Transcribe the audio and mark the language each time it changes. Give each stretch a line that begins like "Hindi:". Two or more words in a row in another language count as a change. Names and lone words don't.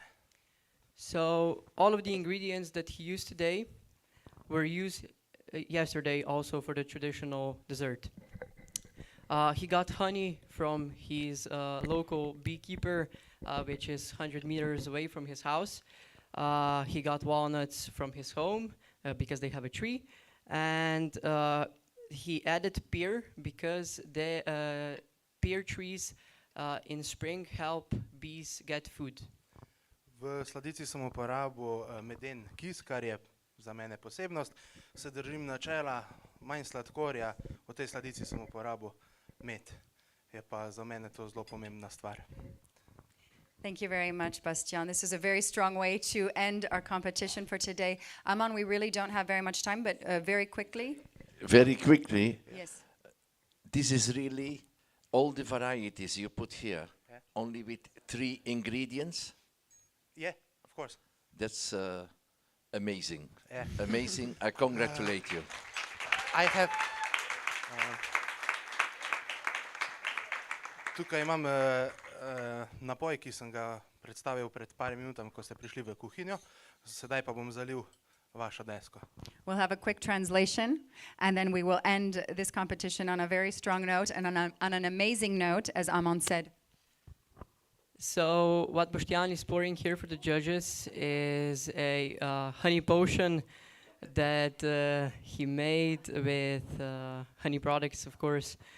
English: So all of the ingredients that he used today were used yesterday also for the traditional dessert. He got honey from his local beekeeper, which is 100 meters away from his house. He got walnuts from his home because they have a tree. And he added pear because the pear trees in spring help bees get food.
Slovenian: V sladici sem uporabil meden kis, kar je za mene posebnost. Se držim načela manj sladkorja, v tej sladici sem uporabil med. Je pa za mene to zelo pomembna stvar.
English: Thank you very much, Bastien. This is a very strong way to end our competition for today. Aman, we really don't have very much time, but very quickly. Very quickly. Yes. This is really all the varieties you put here, only with 3 ingredients. Yeah, of course. That's amazing. Yeah. Amazing. I congratulate you. I have...
Slovenian: Tukaj imam napoj, ki sem ga predstavil pred par minutami, ko ste prišli v kuhinjo. Sedaj pa bom zalil vašo desko.
English: We'll have a quick translation, and then we will end this competition on a very strong note and on an amazing note, as Aman said. So what Boštjan is pouring here for the judges is a honey potion that he made with honey products, of course.